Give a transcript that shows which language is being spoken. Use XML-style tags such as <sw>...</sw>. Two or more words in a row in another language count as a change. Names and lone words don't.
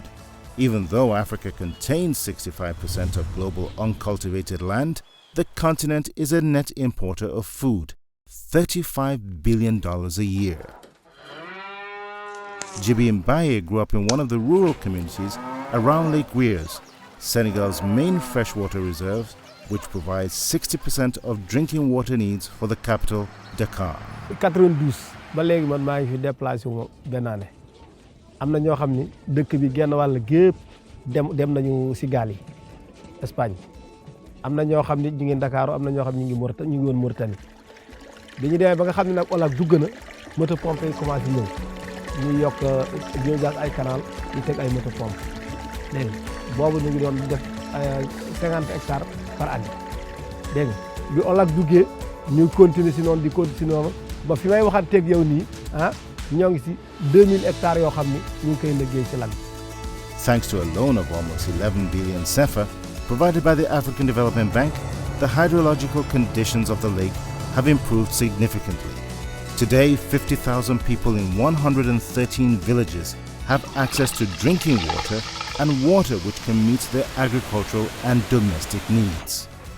<en>Even though Africa contains 65% of global uncultivated land, the continent is a net importer of food, $35 billion a year. Djibi Mbaye grew up in one of the rural communities around Lake Weirs, Senegal's main freshwater reserve, which provides 60% of drinking water needs for the capital, Dakar.</en> <wo>92 ba léegi man maa ngi fi déplacé wu benn année am na ñoo xam ni dëkk bi genn wàll gépp dem nañu si gaal yi Espagne am na ñoo xam ni ñu ngi Dakar am na ñoo xam ni ñu ngi woon Mauritanie bi ñu demee ba nga xam ne nag olaak dugg na moto pompe yi commencé ñëw ñu yokk ñu gas ay canal ñu teg ay moto pompe dégg nga boobu ñu ngi doon def 50 hectares</wo> <fr>par année</fr> <wo>dégg nga bi olaak duggee ñu continuer si noonu di continuer si noonu ba fi may waxanteeg yow nii ñoo ngi si 2000 hectares yoo xam ni ñu ngi koy liggéey ci lan.</wo> <en>Thanks to a loan of almost 11 billion CFA provided by the African Development Bank, the hydrological conditions of the lake have improved significantly. Today, 50,000 people in 113 villages have access to drinking water and water which can meet their agricultural and domestic needs.</en>